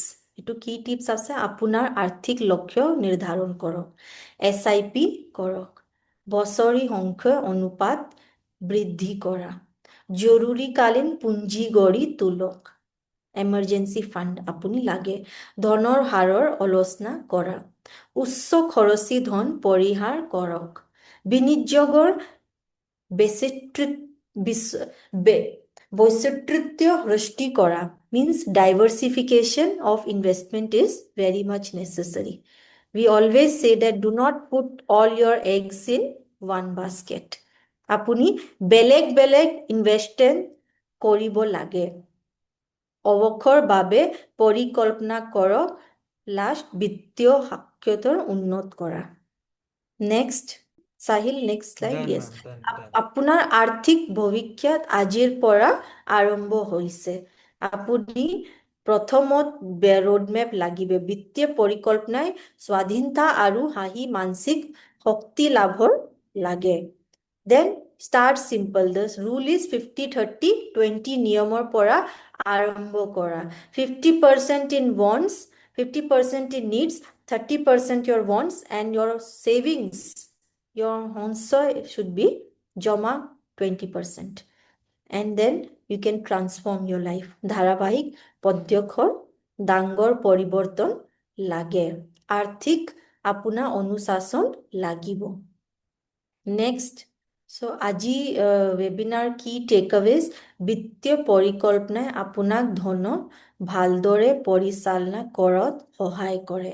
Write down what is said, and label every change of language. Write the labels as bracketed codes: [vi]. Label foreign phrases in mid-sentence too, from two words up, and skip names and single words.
[as] এইটো কি টিপছ আছে? আপোনাৰ আৰ্থিক লক্ষ্য নিৰ্ধাৰণ কৰক, SIP কৰক, বছৰি সংখ্যা অনুপাত বৃদ্ধি কৰা, জৰুৰীকালীন পুঁজি গঢ়ি তোলক, [en] emergency fund [as] আপুনি লাগে, ধনৰ হাৰৰ আলোচনা কৰা, উচ্চ খৰচী ধন পৰিহাৰ কৰক, বিনিয়োগৰ বৈচিত্ৰ্য সৃষ্টি কৰা, [en] means diversification of investment is very much necessary. We always say that do not put all your eggs in one basket. [as] আপুনি বেলেগ বেলেগ ইনভেষ্টমেণ্ট কৰিব লাগে। অৱসৰৰ বাবে পৰিকল্পনা কৰক, লাষ্ট বিত্তীয় সাক্ষৰতা উন্নত কৰা। [en] next Sahil, next slide. Done, ইয়েছ, ma'am. Done. [as] আপোনাৰ আৰ্থিক ভৱিষ্যত আজিৰ পৰা আৰম্ভ হৈছে। আপুনি প্ৰথমত ৰোডমেপ লাগিব। বিত্তীয় পৰিকল্পনাই স্বাধীনতা আৰু মানসিক শক্তি লাভৰ লাগে। [en] Then start simple. The rule is 50-30-20 [as] নিয়মৰ পৰা আৰম্ভ কৰা। [en] 50% in wants, 50% in needs, 30% your wants, and your savings, your সঞ্চয় should be জমা 20%. And then you can transform your life. [as] ধাৰাবাহিক পদক্ষেপৰ ডাঙৰ পৰিৱৰ্তন লাগে। আৰ্থিক আপোনাৰ অনুশাসন লাগিব। নেক্সট, আজি ৱেবিনাৰ কি টেকআৱেজ? বিত্তীয় পৰিকল্পনাই আপোনাক ধন ভালদৰে পৰিচালনা কৰাত সহায় কৰে।